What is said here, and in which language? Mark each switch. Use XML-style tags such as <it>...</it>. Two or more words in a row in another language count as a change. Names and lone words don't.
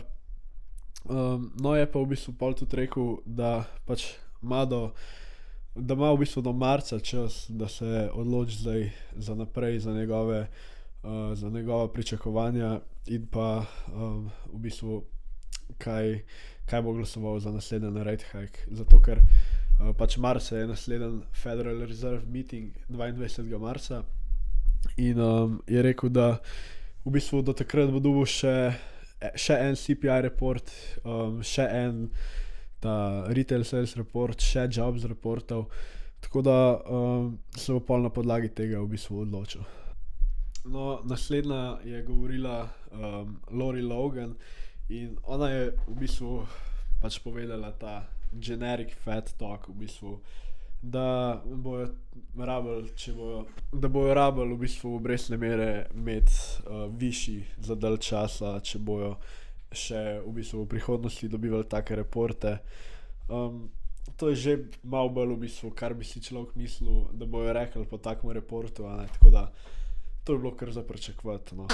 <sl>No, je pa v bistvu pol tudi rekel, da pač ima v bistvu do marca čas, da se odloči zdaj za naprej, za njegova pričakovanja in pa v bistvu kaj bo glasoval za naslednji</sl> <en>rate hike,</en> <sl>zato ker pač marca je naslednji Federal Reserve meeting 22. marca in je rekel, da v bistvu do takrat bo dobil še en</sl> <en>CPI report,</en> <sl>še en ta</sl> <en>retail sales report,</en> <sl>še</sl> <en>jobs reportov,</en> <sl>tako da se bo pol na podlagi tega v bistvu odločil. No, naslednja je govorila Lori Logan in ona je v bistvu pač povedala ta</sl> <en>generic fat talk</en> <sl>v bistvu. Da bojo rabili, da bojo rabili v bistvu obrestne mere imeti višji za dalj časa, če bojo še v bistvu v prihodnosti dobivali take reporte. To je že malo bolj v bistvu, kar bi si človek mislil, da bojo rekli po takem reportu, a ne, tako da to je bilo kar za pričakovati, no.</sl>